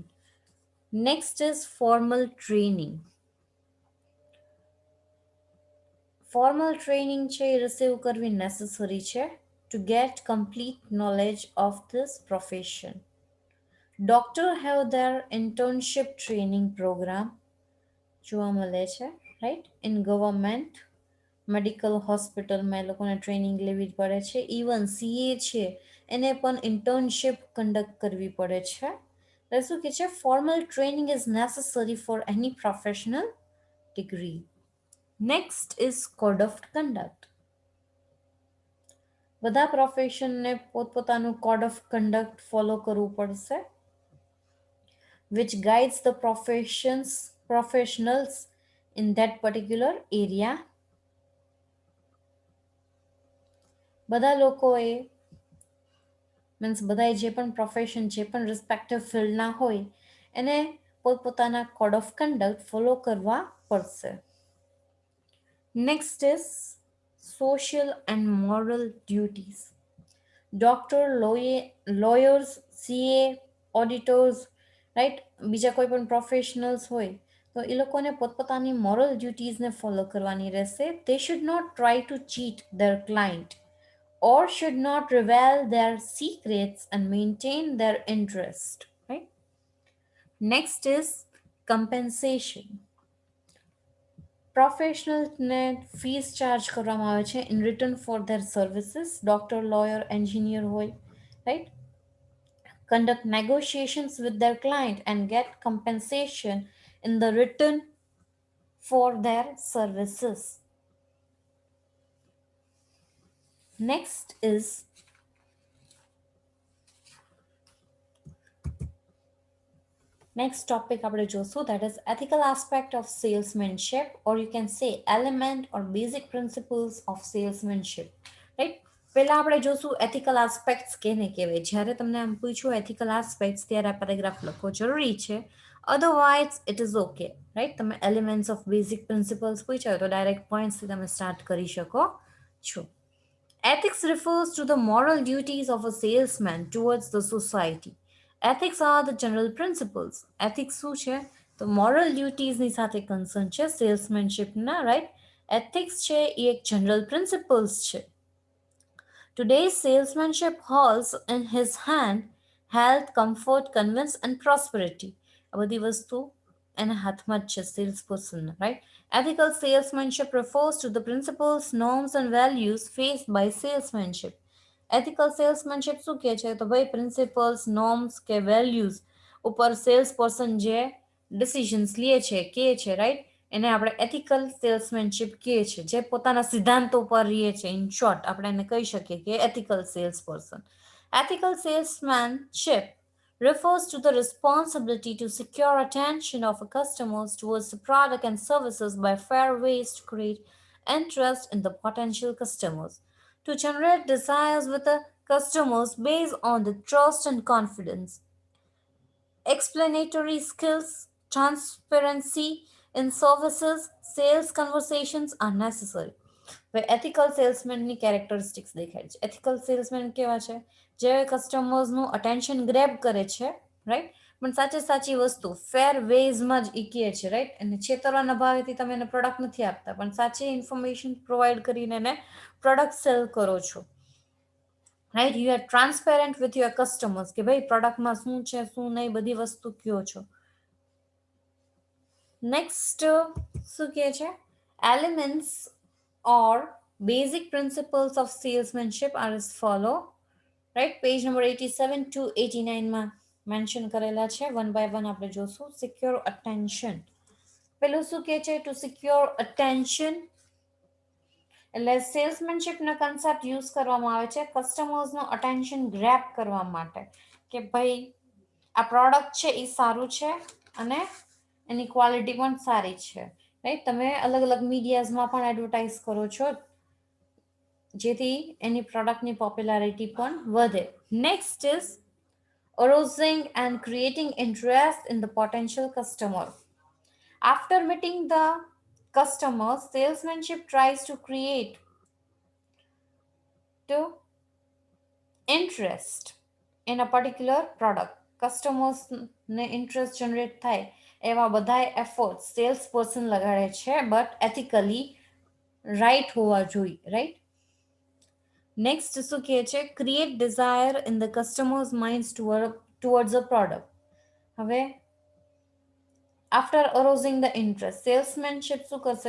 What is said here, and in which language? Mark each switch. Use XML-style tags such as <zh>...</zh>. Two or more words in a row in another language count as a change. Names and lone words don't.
<en>Next is formal training. Formal training</en> <gu>છે એ</gu> <en>રિસીવ કરવી નેસેસરી છે to get complete knowledge of this profession. Doctor have their internship training program</en> <gu>જોવા મળે છે</gu> <en>રાઈટ. In government medical hospitalમાં</en> <gu>એ લોકોને ટ્રેનિંગ લેવી પડે છે. ઇવન સીએ છે એને પણ</gu> <en>internship conduct</en> <gu>કરવી પડે છે. એટલે શું કહે છે</gu> <en>formal training is necessary for any professional degree. Next is code of conduct.</en> <gu>બધા પ્રોફેશનને પોતપોતાનું</gu> <en>code of conduct follow</en> <gu>કરવું પડશે</gu> <en>which guides the professionals in that particular area.</en> <gu>બધા લોકોએ મીન્સ બધાએ જે પણ પ્રોફેશન જે પણ</gu> <en>respective fieldના</en> <gu>હોય એને પોતપોતાના</gu> <en>code of conduct follow</en> <gu>કરવા પડશે.</gu> <en>Next is social and moral duties.</en> <gu>ડોક્ટર, લોયર્સ, સીએ, ઓડિટર્સ, રાઈટ, બીજા કોઈ પણ પ્રોફેશનલ્સ હોય તો એ લોકોને પોતપોતાની</gu> <en>moral dutiesને follow</en> <gu>કરવાની રહેશે.</gu> <en>They should not try to cheat their client or should not reveal their secrets and maintain their interest, right? Next is compensation. Professionalsને fees charge</en> <gu>કરવામાં આવે છે</gu> <en>in return for their services. Doctor, lawyer, engineer હોય, રાઈટ, conduct negotiations with their client and get compensation in the return for their services. Next is next topic</en> <gu>આપણે જોશું,</gu> <en>that is ethical aspect of salesmanship, or you can say element or basic principles of salesmanship, right?</en> <gu>પહેલા આપણે જોશું</gu> <en>ethical aspects</en> <gu>કેને કહેવાય. જ્યારે તમને આમ પૂછ્યું</gu> <en>ethical aspects</en> <gu>ત્યારે આ પેરેગ્રાફ લખવો જરૂરી છે,</gu> <en>otherwise it is okay, right?</en> <gu>તમે</gu> <en>elements of basic principles</en> <gu>પૂછ્યા હોય તો</gu> <en>direct pointsથી</en> <gu>તમે સ્ટાર્ટ કરી શકો છો.</gu> <en>Ethics refers to the moral duties of a salesman towards the society. Ethics are the general principles.</en> <gu>Ethics શું છે તો</gu> <en>moral dutiesની</en> <gu>સાથે કન્સર્ન છે સેલ્સમેનશિપના, રાઈટ. એથિક્સ છે એ એક</gu> <en>general principles</en> <gu>છે.</gu> <en>Today's salesmanship holds in his hand health, comfort, convenience and prosperity.</en> <gu>આ બધી વસ્તુ એના હાથમાં જ છે</gu> <en>sales personના,</en> <gu>રાઈટ.</gu> <en>Ethical salesmanship refers to the principles, norms and values faced by salesmanship. Ethical salesmanship</en> <gu>શું કહે છે તો ભાઈ</gu> <en>principles, norms</en> <gu>કે વેલ્યુઝ ઉપર</gu> <en>sales person</en> <gu>જે ડિસિઝન્સ લે છે કે છે, રાઈટ, એને આપણે</gu> <en>ethical salesmanship</en> <gu>કહે છે, જે પોતાના સિદ્ધાંતો પર રહે છે.</gu> <en>In short</en> <gu>આપણે એને કહી શકીએ કે</gu> <en>ethical sales person. Ethical salesmanship refers to the responsibility to secure attention of a customers towards the product and services by fair ways to create interest in the potential customers, to generate desires with the customers based on the trust and confidence. Explanatory skills, transparency in services, sales conversations are necessary.</en> <gu>હવે</gu> <en>ethical salesmanની characteristics</en> <gu>દેખાય છે.</gu> <en>Ethical salesman</en> <gu>કેવા છે? જે</gu> <en>customersનું attention grab</en> <gu>કરે છે, રાઈટ, પણ સાચી વસ્તુ</gu> <en>fair waysમાં</en> <gu>જ એ કહે છે, રાઈટ. અને છેતરવાના ભાવેથી તમે એને પ્રોડક્ટ નથી આપતા, પણ સાચી</gu> <en>information provide</en> <gu>કરીને એને</gu> <en>product sell</en> <gu>કરો છો, રાઈટ.</gu> <en>You are transparent with your customers</en> <gu>કે ભાઈ પ્રોડક્ટમાં શું છે શું નહીં બધી વસ્તુ કયો છો. નેક્સ્ટ શું કહે છે?</gu> <en>એલિમેન્ટ્સ or basic principles of salesmanship are as follow, right? Page number 87 to 89 માં મેન્શન</en> <gu>કરેલા છે.</gu> <en>One by one</en> <gu>આપણે જોશું.</gu> <en>Secure attention.</en> <gu>પેલું શું કહે છે?</gu> <en>To secure attention</en> <gu>એટલે</gu> <en>salesmanshipનો concept use</en> <gu>કરવામાં આવે છે</gu> <en>customersનું attention grab</en> <gu>કરવા માટે, કે ભાઈ આ પ્રોડક્ટ છે એ સારું છે અને એની ક્વોલિટી પણ સારી છે, રાઈટ. તમે અલગ અલગ મીડિયાઝમાં પણ એડવર્ટાઇઝ કરો છો જેથી એની પ્રોડક્ટની પોપ્યુલારિટી પણ વધે.</gu> <en>Next is arousing and creating interest in the potential customer. After meeting the customer, salesmanship tries to create interest in a particular product. Customers ને interest generate</en> <gu>થાય એવા બધા</gu> <en>effort sales person</en> <gu>લગાડે છે,</gu> <en>but ethically right</en> <gu>હોવા જોઈએ, રાઈટ. નેક્સ્ટ શું કહે છે?</gu> <en>Create desire in the customers minds towards a product.</en> <gu>હવે</gu> <en>after arousing the interest salesmanship</en> <gu>શું કરશે?</gu>